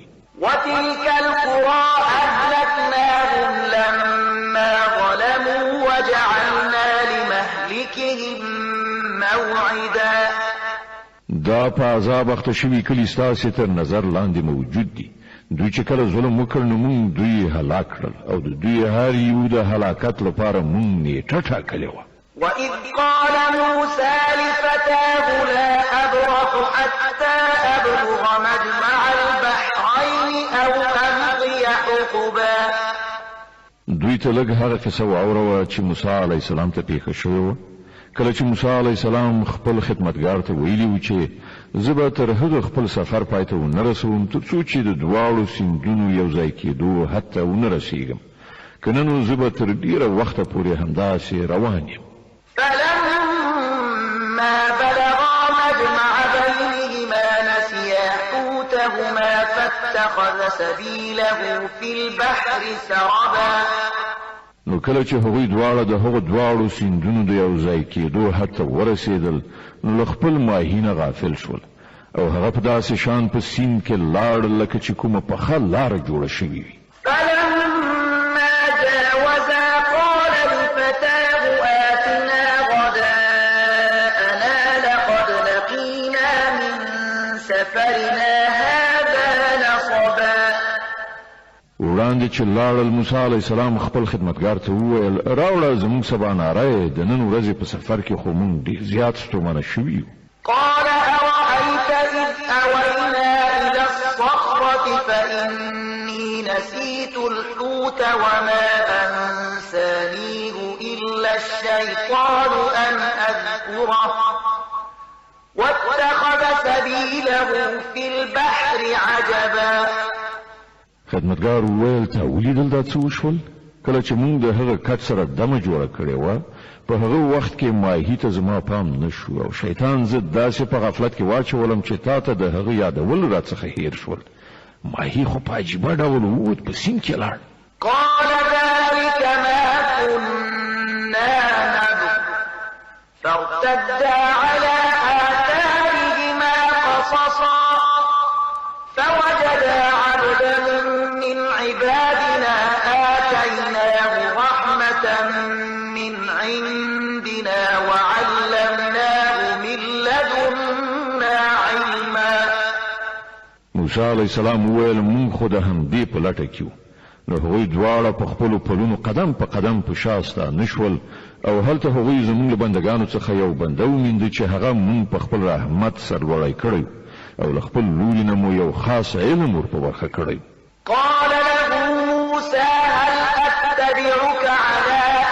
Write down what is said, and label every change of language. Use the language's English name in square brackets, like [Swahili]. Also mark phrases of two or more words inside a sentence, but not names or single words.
[Arabic] وتلك القرى أهلكناهم لما ظلموا وجعلنا لمهلكهم موعدا. [Pashto] دا په عذاب اخته شوي کلي ستاسې تر نظر لاندې موجود دي. دوی چې کله ظلم وکړ نو مونږ دوی هلاک کړل او د دوی هر یو د هلاکت لپاره مونږ نیټه ټاکلې وه. [Arabic] وإذ قال موسى لفتاه لا أبرح حتى أبلغ مجمع البحرين أو أمضي حقبا. [Pashto] دوی ته لږ هغه قصه واوروه چې موسی [Arabic] علیه السلام [Pashto] ته پیښه شوې وه. کله چې موسی [Arabic] علیه السلام [Pashto] خپل خدمتګار ته ویلي و چې زه به تر هغه خپل سفر پای ته ونه رسوم تر څو چې د دواړو سیندونو یو ځای کېدو حتی ونه رسیږم که نه نو زه به تر ډېره وخته پورې همداسې روان یم. [Arabic] فلما بلغا مجمع بينهما نسيا حوتهما فاتخذ سبيله في البحر سربا. [Pashto] نو کله چې هغوی دواړه د هغو دواړو سیندونو د یو ځای کېدو حتی ورسېدل نو له خپل ماهي نه غافل شول او هغه په داسې شان په سیند کې لاړ لکه چې کومه پخه لاره جوړه شوې وي. [Arabic] فلما جاوزا قال لفتاه آتنا غداءنا لقد لقينا من سفرنا هذا نصبا. [Pashto] وړاندې چې لاړل موسی [Arabic] علیه السلام [Pashto] خپل خدمتګار ته وویل راوړه زموږ سباناری د نن ورځې په سفر کې خو موږ ډېر زیات ستومانه شوي یو. [Arabic] قال أرأيت إذ أوينا إلى الصخرة فإني نسيت الحوت وما أنسانيه إلا الشيطان أن أذكره واتخذ سبيله في البحر عجبا. [Pashto] خدمتګار وویل ته ولیدل دا څه وشول؟ کله چې موږ د هغه کټ سره دمه جوړه کړې وه په هغه وخت کې ماهي ته زما پام نه شو او شیطان زه داسې په غفلت کې واچولم چې تا ته د هغه یادول راڅخه هیر شول. ماهي خو په عجیبه ډول ووت په سیند کې لاړ. [Arabic] قال ذلك ما كنا نبغ فارتدا على آثارهما قصصا فوجدا عبدا من عبادنا آتيناه رحمة من عندنا وعلمناه من لدنا علما. [Pashto] موسی [Arabic] علیه السلام [Pashto] وویل مونږ خو د همدې په لټه کې وو. نو هغوی دواړه په خپلو پلونو قدم په قدم په شا ستانه شول او هلته هغوی زموږ له بندګانو څخه یو بنده ومینده چې هغه مونږ په خپل رحمت سرلوړی کړی او له خپل لوري نه مو یو خاص علم ور په برخه کړی. [Arabic] قال له موسى هل أتبعك على